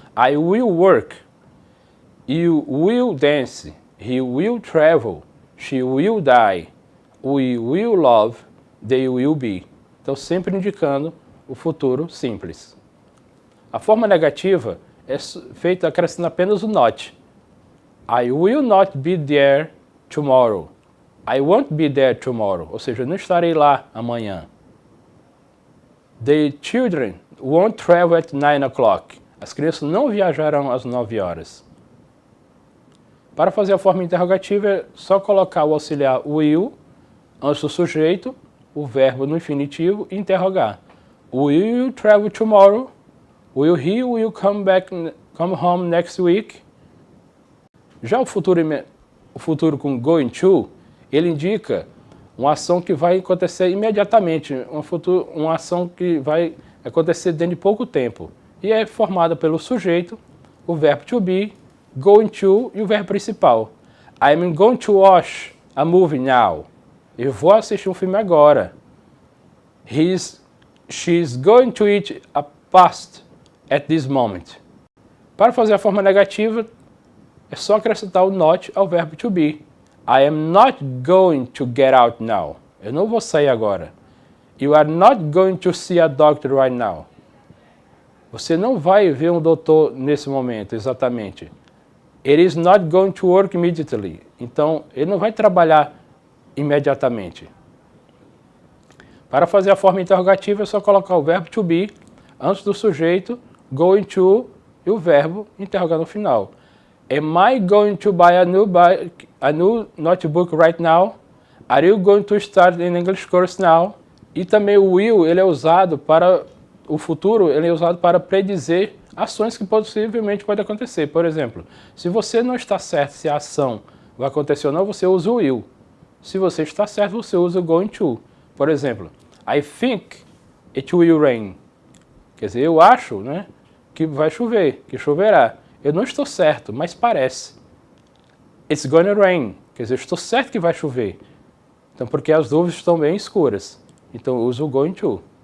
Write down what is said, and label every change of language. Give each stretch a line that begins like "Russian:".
English: I will work. You will dance. He will travel. She will die. We will love. They will be.
Portuguese: Então, sempre indicando o futuro simples. A forma negativa é feita acrescentando apenas o not.
English: I will not be there tomorrow. I won't be there tomorrow.
Portuguese: Ou seja, eu não estarei lá amanhã.
English: The children won't travel at 9 o'clock.
Portuguese: As crianças não viajarão às 9 horas. Para fazer a forma interrogativa, é só colocar o auxiliar will antes do sujeito, o verbo no infinitivo e interrogar.
English: Will you travel tomorrow? Will he come home next week?
Portuguese: Já o futuro com going to, ele indica uma ação que vai acontecer imediatamente, uma ação que vai acontecer dentro de pouco tempo. E é formada pelo sujeito, o verbo to be, going to e o verbo principal.
English: I'm going to watch a movie now.
Portuguese: Eu vou assistir um filme agora.
English: She's going to eat a pasta at this moment.
Portuguese: Para fazer a forma negativa, é só acrescentar o not ao verbo to be.
English: I am not going to get out now.
Portuguese: Eu não vou sair agora.
English: You are not going to see a doctor right now.
Portuguese: Você não vai ver um doutor nesse momento, exatamente.
English: It is not going to work immediately.
Portuguese: Então, ele não vai trabalhar imediatamente. Para fazer a forma interrogativa, é só colocar o verbo to be antes do sujeito, going to, e o verbo interrogar no final. Am I going to buy a new notebook right now? Are you going to start an English course now? E também o will, ele é usado para o futuro, ele é usado para predizer ações que possivelmente podem acontecer. Por exemplo, se você não está certo se a ação vai acontecer ou não, você usa o will. Se você está certo, você usa o going to. Por exemplo,
English: I think it will rain.
Portuguese: Quer dizer, eu acho, né, que vai chover, que choverá. Eu não estou certo, mas parece.
English: It's gonna rain.
Portuguese: Quer dizer, eu estou certo que vai chover. Então, porque as nuvens estão bem escuras. Então, eu uso o going to.